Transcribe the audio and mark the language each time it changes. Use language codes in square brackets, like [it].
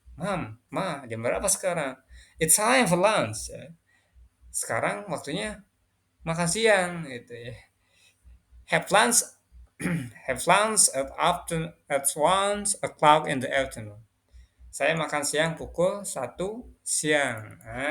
[en] Mom, Ma, [id] jam berapa sekarang? [en] It's time for lunch. Ya. [id] Sekarang waktunya makan siang gitu ya. [en] Have lunch have lunch at 1 o'clock in the afternoon. [id] Saya makan siang pukul 1 siang.